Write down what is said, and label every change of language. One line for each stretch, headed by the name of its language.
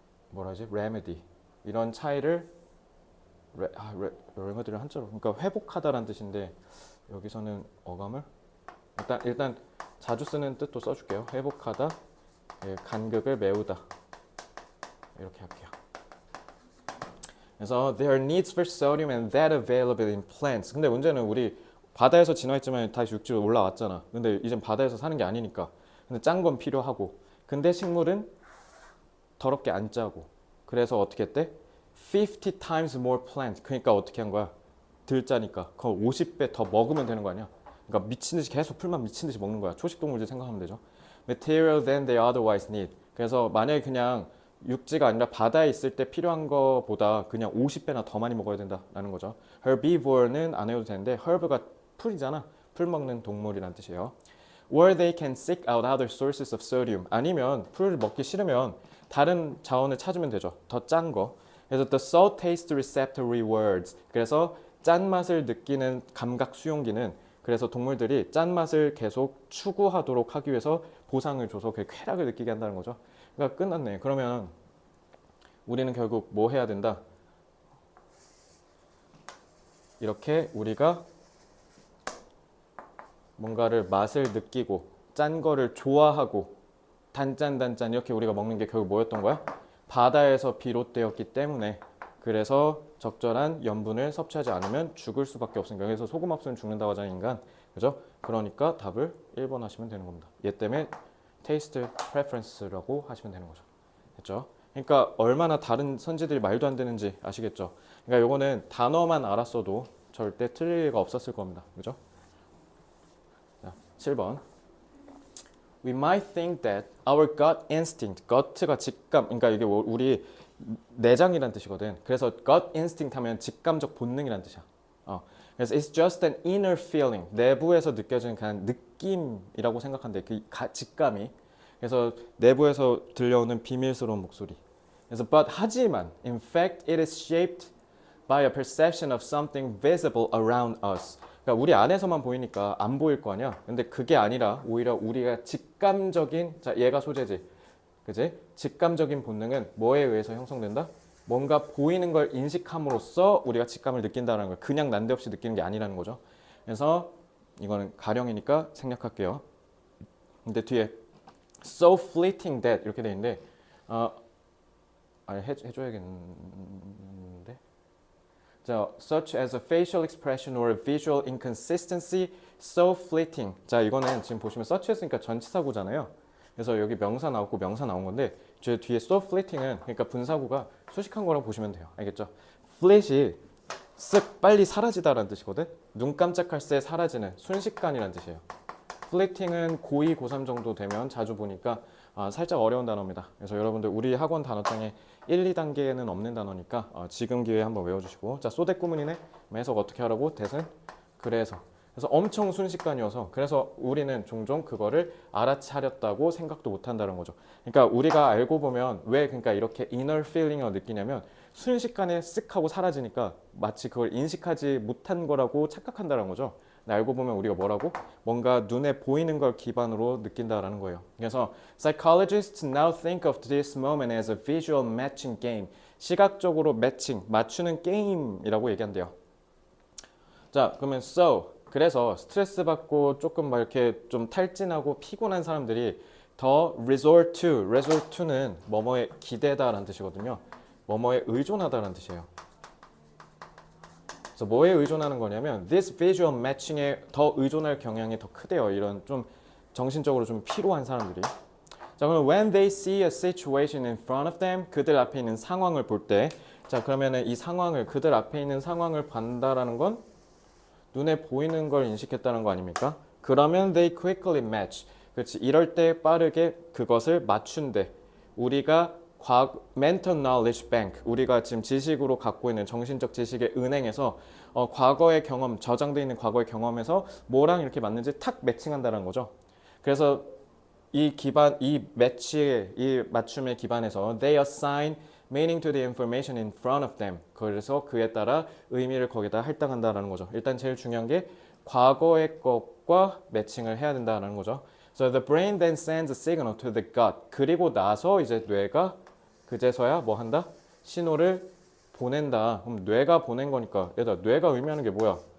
Korean: 뭐라지? remedy 이런 차이를 remedy를 한자로 그러니까 회복하다라는 뜻인데 여기서는 어감을 일단 자주 쓰는 뜻도 써줄게요. 회복하다, 예, 간극을 메우다 이렇게 할게요.
English: 그래서 their needs for sodium and that available in plants.
Korean: 근데 문제는 우리 바다에서 진화했지만 다시 육지로 올라왔잖아. 근데 이젠 바다에서 사는 게 아니니까. 근데 짠 건 필요하고. 근데 식물은 더럽게 안 짜고. 그래서 어떻게 했대?
English: 50 times more plant.
Korean: 그러니까 어떻게 한 거야? 덜 짜니까. 그럼 50배 더 먹으면 되는 거 아니야? 그러니까 미친 듯이 계속 풀만 미친 듯이 먹는 거야. 초식 동물들 생각하면 되죠.
English: Material than they otherwise need.
Korean: 그래서 만약에 그냥 육지가 아니라 바다에 있을 때 필요한 거보다 그냥 50배나 더 많이 먹어야 된다라는 거죠. Herbivore는 안 해도 되는데 herb가 풀이잖아. 풀 먹는 동물이란 뜻이에요.
English: Or they can seek out other sources of sodium.
Korean: 아니면 풀을 먹기 싫으면 다른 자원을 찾으면 되죠. 더 짠 거. 그래서
English: the salt taste receptor rewards.
Korean: 그래서 짠맛을 느끼는 감각 수용기는 그래서 동물들이 짠맛을 계속 추구하도록 하기 위해서 보상을 줘서 그 쾌락을 느끼게 한다는 거죠. 그러니까 끝났네. 그러면 우리는 결국 뭐 해야 된다? 이렇게 우리가 뭔가를 맛을 느끼고 짠 거를 좋아하고 단짠 이렇게 우리가 먹는 게 결국 뭐였던 거야? 바다에서 비롯되었기 때문에 그래서 적절한 염분을 섭취하지 않으면 죽을 수밖에 없으니까 그래서 소금 없으면 죽는다고 하잖아요 인간. 그죠? 그러니까 답을 1번 하시면 되는 겁니다. 얘 때문에 테이스트 프레퍼런스라고 하시면 되는 거죠. 됐죠? 그러니까 얼마나 다른 선지들이 말도 안 되는지 아시겠죠? 그러니까 요거는 단어만 알았어도 절대 틀릴 리가 없었을 겁니다. 그죠? 자, 7번.
English: We might think that our gut instinct,
Korean: gut가 직감, 그러니까 이게 우리 내장이란 뜻이거든. 그래서 gut instinct 하면 직감적 본능이란 뜻이야. 그래서
English: it's just an inner feeling,
Korean: 내부에서 느껴지는 그냥 느낌이라고 생각한대. 그 직감이. 그래서 내부에서 들려오는 비밀스러운 목소리. 그래서 하지만
English: in fact it is shaped by a perception of something visible around us.
Korean: 그러니까 우리 안에서만 보이니까 안 보일 거 아니야. 근데 그게 아니라 오히려 우리가 직감적인 자 얘가 소재지. 그지? 직감적인 본능은 뭐에 의해서 형성된다? 뭔가 보이는 걸 인식함으로써 우리가 직감을 느낀다는 거예요. 그냥 난데없이 느끼는 게 아니라는 거죠. 그래서 이거는 가령이니까 생략할게요. 근데 뒤에
English: so fleeting that
Korean: 이렇게 돼 있는데 해줘야겠는데.
English: 자, such as a facial expression or a visual inconsistency so fleeting.
Korean: 자, 이거는 지금 보시면 such 했으니까 전치사구잖아요. 그래서 여기 명사 나왔고 명사 나온 건데 저 뒤에 so fleeting은 그러니까 분사구가 수식한 거라고 보시면 돼요. 알겠죠? fleet이 쓱 빨리 사라지다라는 뜻이거든. 눈 깜짝할 새 사라지는 순식간이라는 뜻이에요. fleeting은 고2, 고3 정도 되면 자주 보니까 살짝 어려운 단어입니다. 그래서 여러분들 우리 학원 단어장에 1, 2단계에는 없는 단어니까 지금 기회에 한번 외워주시고. 자, 소대 구문이네. 해석 어떻게 하라고? 대신 그래서 엄청 순식간이어서 그래서 우리는 종종 그거를 알아차렸다고 생각도 못한다는 거죠. 그러니까 우리가 알고 보면 왜 그러니까 이렇게 inner feeling을 느끼냐면 순식간에 쓱 하고 사라지니까 마치 그걸 인식하지 못한 거라고 착각한다는 거죠. 알고 보면 우리가 뭐라고? 뭔가 눈에 보이는 걸 기반으로 느낀다라는 거예요.
English: 그래서 psychologists now think of this moment as a visual matching game.
Korean: 시각적으로 매칭, 맞추는 게임이라고 얘기한대요. 자, 그러면 그래서 스트레스 받고 조금 막 이렇게 좀 탈진하고 피곤한 사람들이 더 resort to는 뭐뭐에 기대다라는 뜻이거든요. 뭐뭐에 의존하다라는 뜻이에요. 그래서 뭐에 의존하는 거냐면
English: this visual matching
Korean: 에 더 의존할 경향이 더 크대요. 이런 좀 정신적으로 좀 피로한 사람들이. 자, 그럼
English: when they see a situation in front of them,
Korean: 그들 앞에 있는 상황을 볼 때, 자, 그러면은 이 상황을 그들 앞에 있는 상황을 본다라는 건 눈에 보이는 걸 인식했다는 거 아닙니까?
English: 그러면 they quickly match.
Korean: 그렇지. 이럴 때 빠르게 그것을 맞춘대. 우리가 mental knowledge bank, 우리가 지금 지식으로 갖고 있는 정신적 지식의 은행에서 과거의 경험, 저장되어 있는 과거의 경험에서 뭐랑 이렇게 맞는지 탁 매칭한다는 거죠. 그래서 이 매치의, 이 맞춤의 기반에서
English: they assign meaning to the information in front of them.
Korean: 그래서 그에 따라 의미를 거기다 할당한다라는 거죠. 일단 제일 중요한 게 과거의 것과 매칭을 해야 된다는 거죠.
English: So the brain then sends a signal to the gut.
Korean: 그리고 나서 이제 뇌가 그제서야 뭐 한다? 신호를 보낸다. 그럼 뇌가 보낸 거니까 얘들아, 뇌가 의미하는 게 뭐야?